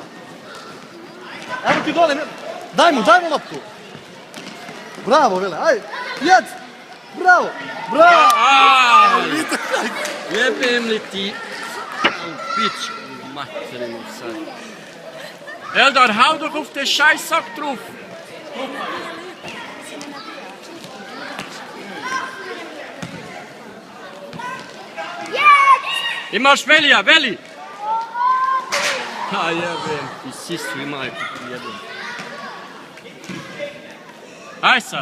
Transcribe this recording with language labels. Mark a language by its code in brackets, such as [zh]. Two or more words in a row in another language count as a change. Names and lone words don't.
[bs] Evo ti dole, daj mu loptu. Bravo, Vele, aj, jedz! Bravo! Jebem li ti u pičku materinu sad. Eldar, [de] hou doch auf den Scheißsack drauf. [bs] Imaš Velija, Veli! A jebem ti sisu i majku jebem. Aj sad!